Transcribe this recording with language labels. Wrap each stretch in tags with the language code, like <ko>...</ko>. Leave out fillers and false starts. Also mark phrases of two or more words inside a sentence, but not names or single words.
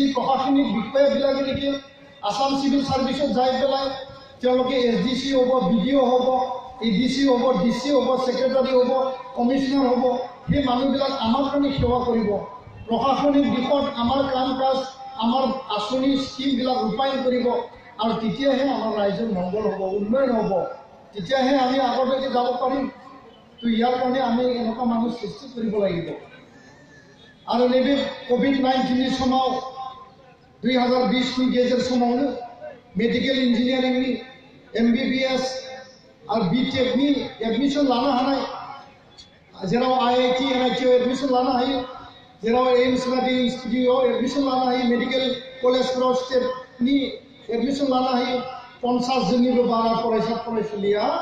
<as>প্ৰশাসনিক বিষয়াবিলাকে নেকি আসাম সিভিল সাৰ্ভিসত যাই পেলাই তেওঁলোকে এছডিচি হ'ব বিডিঅ' হ'ব এডিচি হ'ব ডিচি হ'ব ছেক্ৰেটাৰী হ'ব কমিশনাৰ হ'ব সেই মানুহবিলাক আমাৰ কাৰণে সেৱা কৰিব প্ৰশাসনিক দিশত আমাৰ কাম কাজ আমাৰ আঁচনি স্কিমবিলাক ৰূপায়ণ কৰিব আৰু তেতিয়াহে আমাৰ ৰাইজৰ মংগল হ'ব উন্নয়ন হ'ব তেতিয়াহে আমি আগলৈকে যাব পাৰিম তো ইয়াৰ কাৰণে আমি এনেকুৱা মানুহ সৃষ্টি কৰিব লাগিব</as> <brx>आरो नैबे कभिड-19नि समाव 2020नि गेजेर समावनो मेडिकेल इन्जिनियारिंनि एमबीबीएस आरो बीटेकनि एडमिशन लानो हानाय जेराव आईआईटी एनआईटीआव एडमिशन लानो हायो जेराव एम्स बायदि इन्स्टिट्यूटआव एडमिशन लानो हायो मेडिकेल कलेजफोराव स्टेटनि एडमिसन लानो हायो 50 जननिबो बारा फरायसा फरायसुलिया</brx>